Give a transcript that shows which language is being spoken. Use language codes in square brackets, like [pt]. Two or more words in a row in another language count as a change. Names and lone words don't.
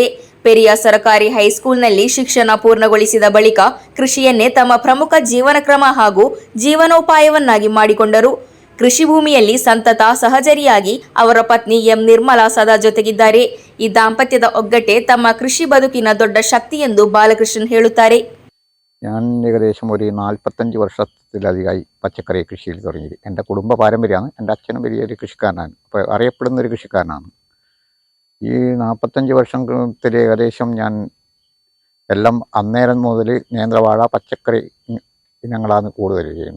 [kn] ಪೆರಿಯ ಸರ್ಕಾರಿ ಹೈಸ್ಕೂಲ್ನಲ್ಲಿ ಶಿಕ್ಷಣ ಪೂರ್ಣಗೊಳಿಸಿದ ಬಳಿಕ ಕೃಷಿಯನ್ನೇ ತಮ್ಮ ಪ್ರಮುಖ ಜೀವನ ಕ್ರಮ ಹಾಗೂ ಜೀವನೋಪಾಯವನ್ನಾಗಿ ಮಾಡಿಕೊಂಡರು. ಕೃಷಿ ಭೂಮಿಯಲ್ಲಿ ಸಂತತ ಸಹಚರಿಯಾಗಿ ಅವರ ಪತ್ನಿ ಎಂ ನಿರ್ಮಲಾ ಸದಾ ಜೊತೆಗಿದ್ದಾರೆ. ಈ ದಾಂಪತ್ಯದ ಒಗ್ಗಟ್ಟೆ ತಮ್ಮ ಕೃಷಿ ಬದುಕಿನ ದೊಡ್ಡ ಶಕ್ತಿ ಎಂದು ಬಾಲಕೃಷ್ಣನ್ ಹೇಳುತ್ತಾರೆ. [ml] ഞാൻ ഏകദേശം ഒരു 45 വർഷത്തിലധികമായി പച്ചക്കറി കൃഷിയിൽ തുടങ്ങിയത്. എൻ്റെ കുടുംബ പാരമ്പര്യമാണ്. എൻ്റെ അച്ഛനും വലിയൊരു കൃഷിക്കാരനാണ്, അപ്പോൾ അറിയപ്പെടുന്നൊരു കൃഷിക്കാരനാണ്. ഈ 45 വർഷത്തിൽ ഏകദേശം ഞാൻ എല്ലാം അന്നേരം മുതൽ നേന്ത്രവാഴ, പച്ചക്കറി ഇനങ്ങളാണ് കൂടുതൽ ചെയ്യുന്നത്.